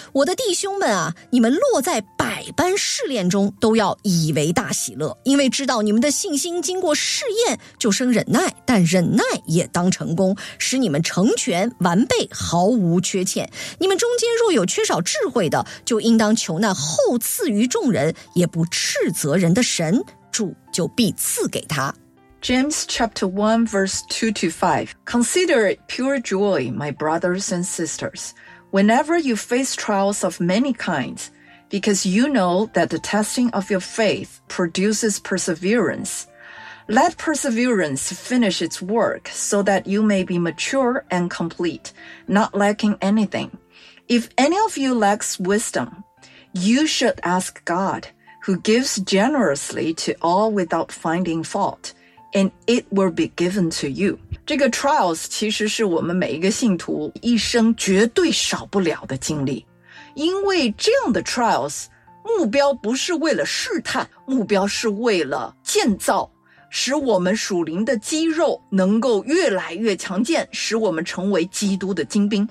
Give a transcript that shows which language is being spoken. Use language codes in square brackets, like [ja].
[zh] 我的弟兄们啊，你们落在百般试炼中，都要以为大喜乐，因为知道你们的信心经过试验，就生忍耐，但忍耐也当成功，使你们成全完备，毫无缺欠。你们中间若有缺少智慧的，就应当求那厚赐于众人也不斥责人的神，主就必赐给他。 [en] James chapter 1 verse 2-5. Consider it pure joy, my brothers and sisters, whenever you face trials of many kinds, because you know that the testing of your faith produces perseveranceLet perseverance finish its work so that you may be mature and complete, not lacking anything. If any of you lacks wisdom, you should ask God, who gives generously to all without finding fault, and it will be given to you. [zh] 这个 [en] trials [zh] 其实是我们每一个信徒一生绝对少不了的经历，因为这样的 trials 目标不是为了试探，目标是为了建造，使我们属灵的肌肉能够越来越强健，使我们成为基督的精兵。